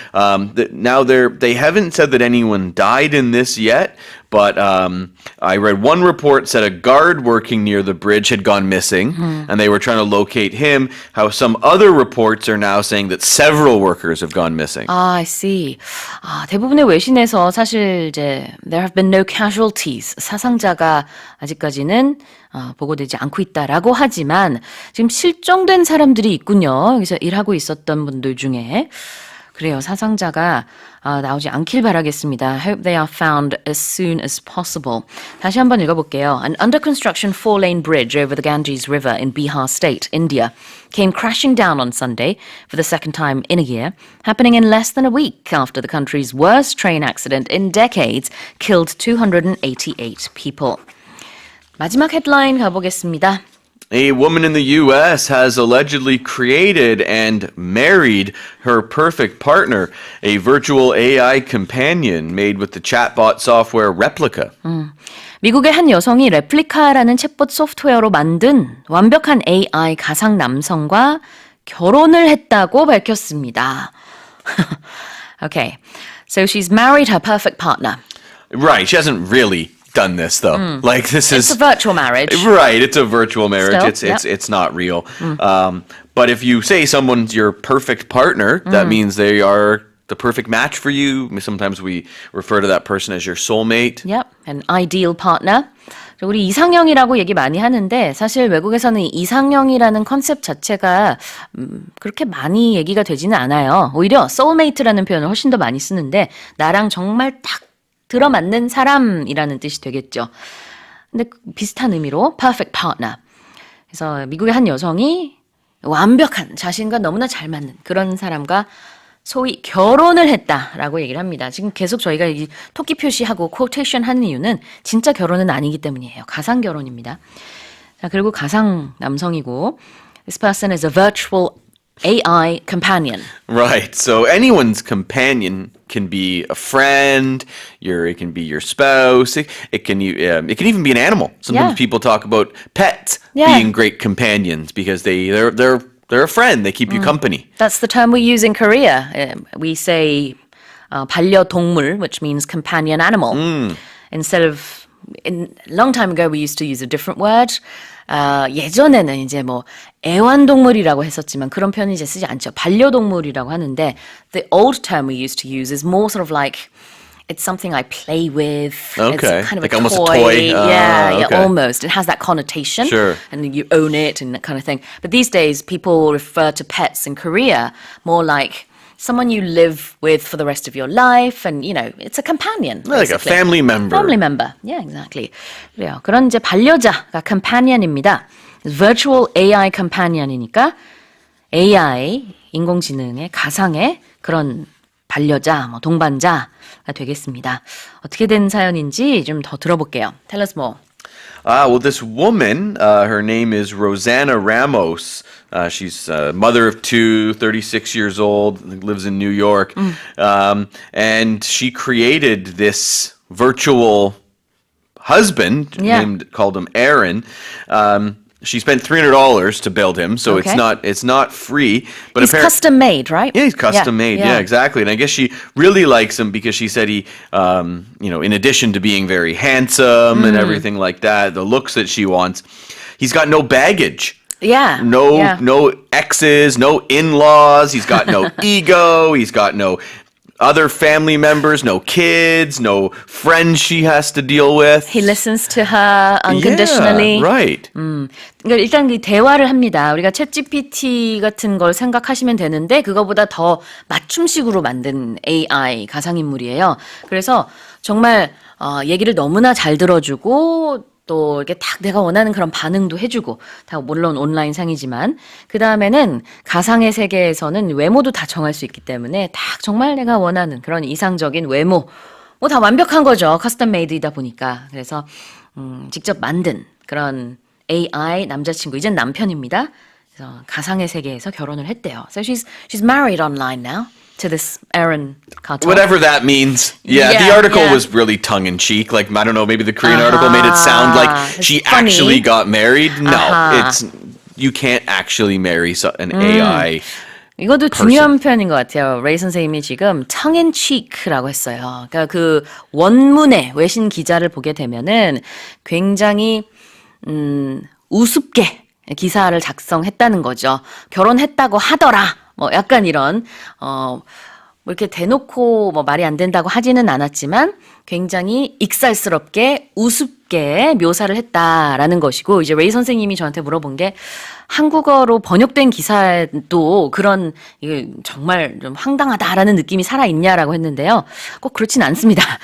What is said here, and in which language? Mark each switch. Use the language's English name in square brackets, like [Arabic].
[English] Now they haven't said that anyone died in this yet, but I read one report said a guard working near the bridge had gone missing, and they were trying to locate him. How some other reports are now saying that several workers have gone missing. I see. [Korean] 대부분의 외신에서 사실 이제 [English] there have been no casualties. [Korean] 사상자가 아직까지는 보고되지 않고 있다라고 하지만 지금 실종된 사람들이 있군요. 여기서 일하고 있었던 분들 중에. 그래요. 사상자가 나오지 않길 바라겠습니다. [English] Hope they are found as soon as possible. [Korean] 다시 한번 읽어볼게요. [English] An under construction 4-lane bridge over the Ganges River in Bihar State, India, came crashing down on Sunday for the second time in a year, happening in less than a week after the country's worst train accident in decades killed 288 people. [Korean] 마지막 헤드라인 가보겠습니다. [English] A woman in the U.S. has allegedly created and married her perfect partner, a virtual AI companion made with the chatbot software Replica. [Korean] 미국의 한 여성이 레플리카라는 챗봇 소프트웨어로 만든 완벽한 AI 가상 남성과 결혼을 했다고 밝혔습니다. [English] Okay, so she's married her perfect partner. Right, she hasn't really done this though. Like this It's is a virtual marriage. right. It's a virtual marriage. Still, It's not real. But if you say someone's your perfect partner, that means they are the perfect match for you. Sometimes we refer to that person as your soulmate. Yep, an ideal partner. [Korean] 우리 이상형이라고 얘기 많이 하는데 사실 외국에서는 이 이상형이라는 컨셉 자체가 그렇게 많이 얘기가 되지는 않아요. 오히려 soulmate라는 표현을 훨씬 더 많이 쓰는데 나랑 정말 딱 들어맞는 사람이라는 뜻이 되겠죠. 근데 비슷한 의미로 perfect partner. 그래서 미국의 한 여성이 완벽한 자신과 너무나 잘 맞는 그런 사람과 소위 결혼을 했다라고 얘기를 합니다. 지금 계속 저희가 이 토끼 표시하고 quotation 하는 이유는 진짜 결혼은 아니기 때문이에요. 가상 결혼입니다. 자, 그리고 가상 남성이고 [English] this person is a virtual AI companion. Right. So anyone's companion can be a friend. It can be your spouse. It can even be an animal. Sometimes people talk about pets being great companions because they're a friend. They keep you company. That's the term we use in Korea. We say 반려동물, which means companion animal. Instead of a long time ago, we used to use a different word. [Korean] 예전에는 이제 뭐 애완동물이라고 했었지만 그런 표현은 이제 쓰지 않죠. 반려동물이라고 하는데 [English] the old term we used to use is more sort of like it's something I play with. Okay. It's kind of like a almost toy. a toy. Yeah, Okay. almost. It has that connotation. Sure. And you own it and that kind of thing. But these days, people refer to pets in Korea more like someone you live with for the rest of your life, and it's a companion. Like a basically. family member. Family member. Yeah, exactly. [Korean] 그래요. 그런 이제 반려자가 companion입니다. Virtual AI Companion이니까 AI, 인공지능의 가상의 그런 반려자, 뭐 동반자가 되겠습니다. 어떻게 된 사연인지 좀 더 들어볼게요. [English] Tell us more. Well, this woman, her name is Rosanna Ramos. She's a mother of two, 36 years old, lives in New York. And she created this virtual husband called him Aaron. She spent $300 to build him, so Okay. it's not free. But He's custom made, right? yeah, he's custom made. Yeah, exactly. And I guess she really likes him because she said he, in addition to being very handsome and everything like that, the looks that she wants, he's got no baggage. Yeah. No exes, no in-laws. He's got no ego. He's got no other family members, no kids, no friends she has to deal with. He listens to her unconditionally. Yeah, right. [Korean] 그러니까 일단 그 대화를 합니다. 우리가 챗GPT 같은 걸 생각하시면 되는데 그거보다 더 맞춤식으로 만든 AI 가상인물이에요. 그래서 정말 얘기를 너무나 잘 들어주고 또 이렇게 딱 내가 원하는 그런 반응도 해주고 다 물론 온라인 상이지만 그 다음에는 가상의 세계에서는 외모도 다 정할 수 있기 때문에 딱 정말 내가 원하는 그런 이상적인 외모 뭐 다 완벽한 거죠. 커스텀 메이드이다 보니까 그래서 직접 만든 그런 AI 남자친구 이젠 남편입니다. 그래서 가상의 세계에서 결혼을 했대요. [English] So she's married online now. To this Aaron Carter. Whatever that means. Yeah, Yeah, the article yeah. was really tongue-in-cheek. Like, I don't know, maybe the Korean article made it sound like she funny. actually got married. No, you can't actually marry an AI. [Korean] 이것도 중요한 표현인 것 같아요. 레이 선생님이 지금 tongue-in-cheek라고 했어요. 그러니까 그 원문의 외신 기자를 보게 되면은 굉장히 우습게 기사를 작성했다는 거죠. 결혼했다고 하더라. 뭐 약간 이런 뭐 이렇게 대놓고 뭐 말이 안 된다고 하지는 않았지만 굉장히 익살스럽게 우습게 묘사를 했다라는 것이고 이제 레이 선생님이 저한테 물어본 게 한국어로 번역된 기사도 그런 이게 정말 좀 황당하다라는 느낌이 살아있냐라고 했는데요. 꼭 그렇진 않습니다.